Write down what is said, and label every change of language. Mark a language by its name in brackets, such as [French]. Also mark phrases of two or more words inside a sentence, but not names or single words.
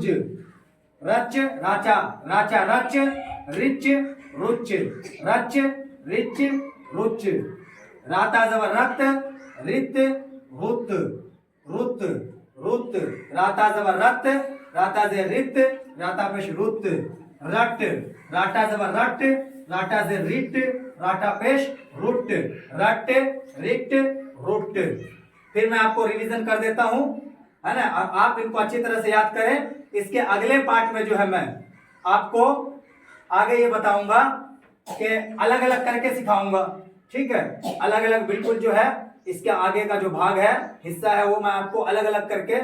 [Hindi] रच, राचा, राचा रच, रिच रुच, रच रिच रुच। राता जबर रत, रित रुत, रुत रुत। राता जबर रत, राता जे रित, राता पेश रुत। रट, राटा जबर रट, राटा जे रिट, राटा पेश रुट, रट रिट रुट। फिर मैं आपको रिवीजन कर देता हूं, है ना, आप इनको अच्छी तरह से याद करें। इसके अगले पार्ट में जो है मैं आपको आगे ये बताऊंगा कि अलग अलग करके सिखाऊंगा, ठीक है, अलग अलग बिल्कुल जो है इसके आगे का जो भाग है, हिस्सा है, वो मैं आपको अलग अलग करके।